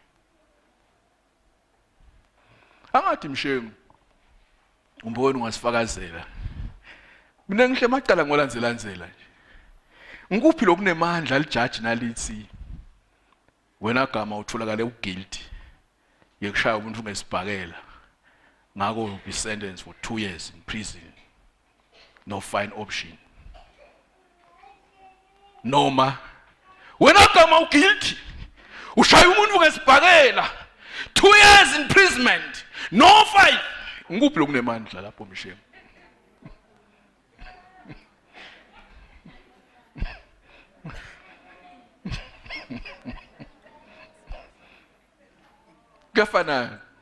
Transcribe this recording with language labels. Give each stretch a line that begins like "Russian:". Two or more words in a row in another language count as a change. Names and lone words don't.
Swati: Angathi mshengu umboni ungasifakazela. Mina ngihle macala ngolandzela nje. Ngikuphi lokunemandla lijaji nalithi wena gama utholakala uguilty yekushaya umuntu ungesibhakela ngako
English: be sentenced for 2 years in prison no fine option.
Swati: Noma wena gama uguilty ushaya umuntu ungesibhakela
English: 2 years imprisonment no fine.
Swati: Ngikuphi lokunemandla lapho mshengu? Gafana.